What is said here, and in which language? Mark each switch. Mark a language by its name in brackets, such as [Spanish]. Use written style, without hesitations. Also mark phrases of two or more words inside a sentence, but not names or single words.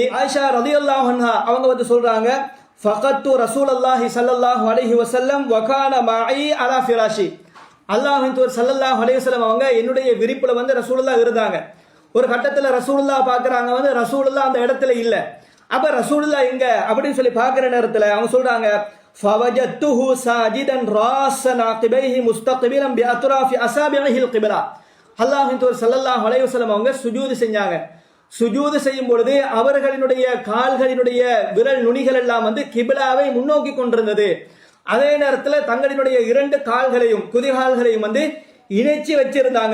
[Tamil] ஆயிஷா [Arabic] رضي الله عنها [Tamil] அவங்க வந்து சொல்றாங்க [Arabic] فقدت رسول الله صلى الله عليه وسلم وكان معي على فراشي. [Tamil] அல்லாஹ்வின் தூதர் [Arabic] صلى الله عليه وسلم [Tamil] அவங்க என்னுடைய விரிப்புல வந்து ரசூலுல்லாஹ் இருந்தாங்க. ஒரு கட்டத்துல ரசூலுல்லாஹ் பார்க்கறாங்க, வந்து ரசூலுல்லாஹ் அந்த இடத்துல இல்ல. அப்ப ரசூலுல்லாஹ் எங்க அப்படின்னு சொல்லி பார்க்கிற நேரத்துல அவங்க சொல்றாங்க [Arabic] فوجدته ساجدا راسا عقبيه مستقبلا باطراف اصابعه القبلة. [Tamil] அல்லாஹ்வின் தூதர் [Arabic] صلى الله عليه وسلم [Tamil] அவங்க சுஜூது செஞ்சாங்க. சுஜூது செய்யும் பொழுது அவர்களினுடைய கால்களினுடைய விரல் நுனிகள் எல்லாம் வந்து கிபிலாவை முன்னோக்கி கொண்டிருந்தது. அதே நேரத்தில் தங்களினுடைய இரண்டு கால்களையும் குதிகால்களையும் வந்து இணைச்சி வச்சிருந்தாங்க.